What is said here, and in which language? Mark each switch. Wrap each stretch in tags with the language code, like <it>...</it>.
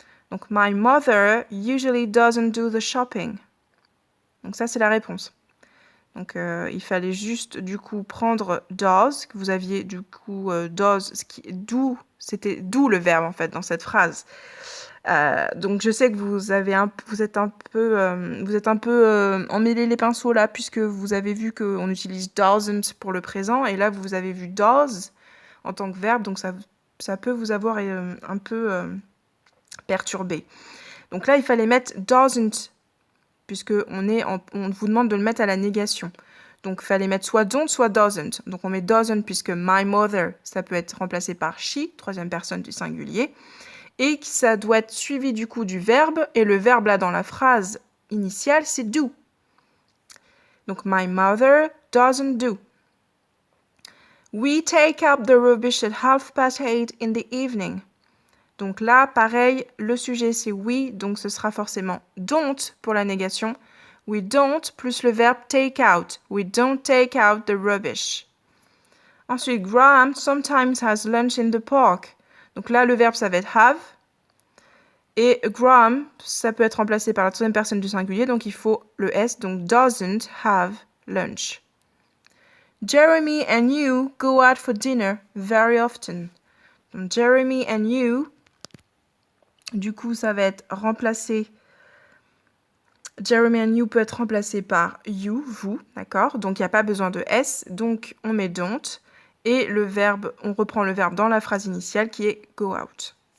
<en>Donc, my mother usually doesn't do the shopping.</en> <fr>Donc ça, c'est la réponse. Donc, il fallait juste, du coup, prendre does, que vous aviez, du coup, does, c'était d'où le verbe, en fait, dans cette phrase. Donc, je sais que vous êtes un peu emmêlé les pinceaux, là, puisque vous avez vu qu'on utilise doesn't pour le présent, et là, vous avez vu does en tant que verbe, donc ça peut vous avoir un peu perturbé. Donc là, il fallait mettre doesn't, puisque on vous demande de le mettre à la négation. Donc, il fallait mettre soit don't, soit doesn't. Donc, on met doesn't puisque my mother, ça peut être remplacé par she, troisième personne du singulier. Et ça doit être suivi du coup du verbe. Et le verbe là dans la phrase initiale, c'est do.</fr> <en>Donc, my mother doesn't do. We take up the rubbish at 8:30 in the evening.</en> <fr>Donc là, pareil, le sujet c'est we, donc ce sera forcément don't pour la négation.</fr> <en>We don't</en> <fr>plus le verbe</fr> <en>take out. We don't take out the rubbish. Ensuite, Graham sometimes has lunch in the park.</en> <fr>Donc là, le verbe ça va être have. Et Graham, ça peut être remplacé par la troisième personne du singulier, donc il faut le S, donc</fr> <en>doesn't have lunch. Jeremy and you go out for dinner very often.</en> <fr>Donc Jeremy and you, du coup, ça va être remplacé. Jeremy and you peut être remplacé par you, vous, d'accord? Donc il n'y a pas besoin de S, donc on met don't. Et le verbe, on reprend le verbe dans la phrase initiale qui est go out.</fr>